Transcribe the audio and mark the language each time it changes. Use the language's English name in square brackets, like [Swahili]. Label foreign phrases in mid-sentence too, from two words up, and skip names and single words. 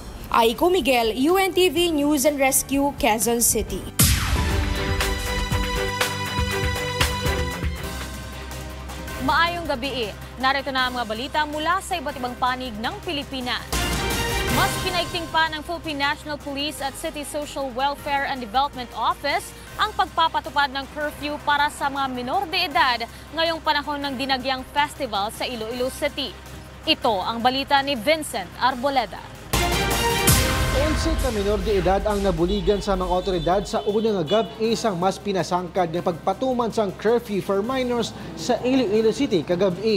[Filipino] Aiko Miguel, UNTV News and Rescue, Quezon City. [Hiligaynon] Maayong gabi. [Filipino] Narito na ang mga balita mula sa iba't ibang panig ng Pilipinas. Mas pinaigting pa ng Philippine National Police at City Social Welfare and Development Office ang pagpapatupad ng curfew para sa mga minor de edad ngayong panahon ng Dinagyang Festival sa Iloilo City. Ito ang balita ni Vincent Arboleda. [Hiligaynon] 11 ka minor de edad ang nabuligan sa mga otoridad sa unang gabi isang mas pinasangkad na pagpatuman sang [English] curfew for minors [Hiligaynon] sa Iloilo City kagabi.